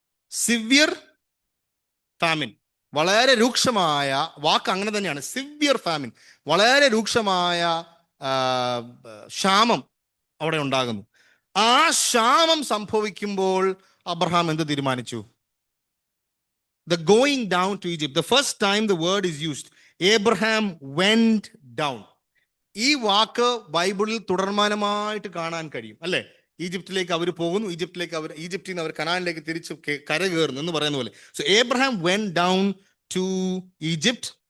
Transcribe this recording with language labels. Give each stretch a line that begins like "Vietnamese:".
English: Severe famine.
Malayalam: വളരെ രൂക്ഷമായ വാക്ക് അങ്ങനെ തന്നെയാണ്, സിവിയർ ഫാമിൻ. വളരെ രൂക്ഷമായ ക്ഷാമം അവിടെ ഉണ്ടാകുന്നു. ആ ക്ഷാമം സംഭവിക്കുമ്പോൾ അബ്രഹാം എന്ത് തീരുമാനിച്ചു?
English: The going down to Egypt. The first time the word is used, Abraham went down.
Malayalam: ഈ വാക്ക് ബൈബിളിൽ തുടർമാനമായിട്ട് കാണാൻ കഴിയും, അല്ലെ? ഈജിപ്തിലേക്ക് അവർ പോകുന്നു, ഈജിപ്തിൽ നിന്ന് അവർ കനാനിലേക്ക് തിരിച്ച് കരകയറുന്നു എന്ന് പറയുന്ന പോലെ.
English: So Abraham went down to Egypt.